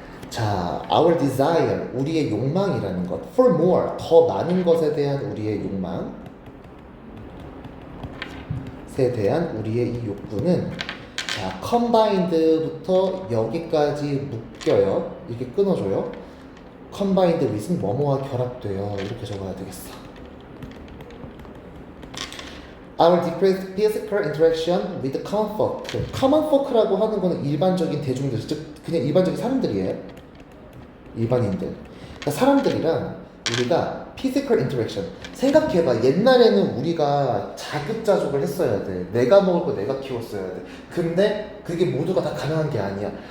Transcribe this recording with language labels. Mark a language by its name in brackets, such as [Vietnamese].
[Korean] 자, [English] our desire [Korean] 우리의 욕망이라는 것 [English] for more [Korean] 더 많은 것에 대한 우리의 욕망에 대한 우리의 이 욕구는 자, combined부터 여기까지 묶여요. 이렇게 끊어줘요. combined with은 뭐뭐와 결합돼요. 이렇게 적어야 되겠어. [English] Our decreased physical interaction with common folk. [Korean] common folk라고 하는 거는 일반적인 대중들, 즉 그냥 일반적인 사람들이에요. 일반인들. 그러니까 사람들이랑 우리가 [English] physical interaction. [Korean] 생각해봐. 옛날에는 우리가 자급자족을 했어야 돼. 내가 먹을 거 내가 키웠어야 돼. 근데 그게 모두가 다 가능한 게 아니야.